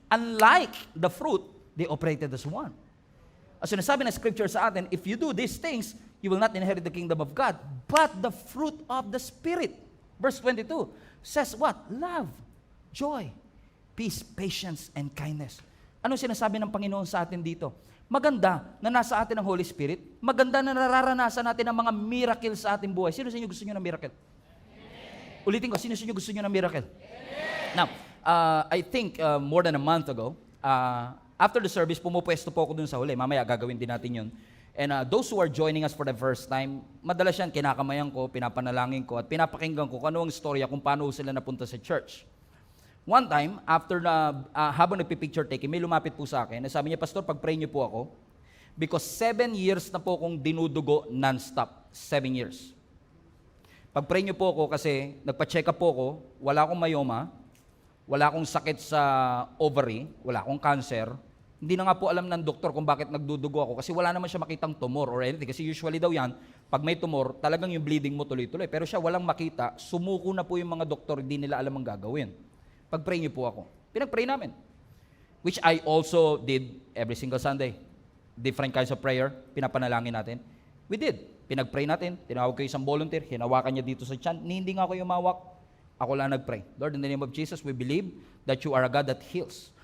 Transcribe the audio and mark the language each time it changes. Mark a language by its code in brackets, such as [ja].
[en] Unlike the fruit, they operated as one. As [tl] sinasabi ng scripture sa atin, [en] if you do these things, you will not inherit the kingdom of God. But the fruit of the Spirit, verse 22, says what? Love, joy, peace, patience, and kindness. [tl] Ano sinasabi ng Panginoon sa atin dito? Maganda na nasa atin ang Holy Spirit. Maganda na nararanasan natin ang mga miracle sa ating buhay. Sino sa inyo gusto nyo ng miracle? Amen. Ulitin ko, sino sa inyo gusto nyo ng miracle? [en] Amen. Now, I think more than a month ago, after the service, [tl] pumupwesto po ako dun sa huli. Mamaya gagawin din natin yun. [en] And those who are joining us for the first time, [tl] madalas yan, kinakamayan ko, pinapanalangin ko, at pinapakinggan ko kung ano ang istorya kung paano sila napunta sa church. One time, after habang nagpipicture taking, may lumapit po sa akin. Sabi niya, Pastor, pag-pray niyo po ako, because 7 years na po akong dinudugo non-stop. 7 years. Pag-pray niyo po ako kasi nagpa-check up po ako, wala akong myoma, wala akong sakit sa ovary, wala akong cancer. Hindi na nga po alam ng doktor kung bakit nagdudugo ako kasi wala naman siya makitang tumor or anything. Kasi usually daw yan, pag may tumor, talagang yung bleeding mo tuloy-tuloy. Pero siya walang makita, sumuko na po yung mga doktor, hindi nila alam ang gagawin. Pag-pray niyo po ako. Pinag-pray namin. [en] Which I also did every single Sunday. Different kinds of prayer, [tl] pinapanalangin natin. [en] We did. [tl] Pinag-pray natin, tinawag ko isang volunteer, hinawakan niya dito sa tiyan, hindi nga ako yumawak. Ako lang nag-pray. [en] Lord, in the name of Jesus, we believe that you are a God that heals.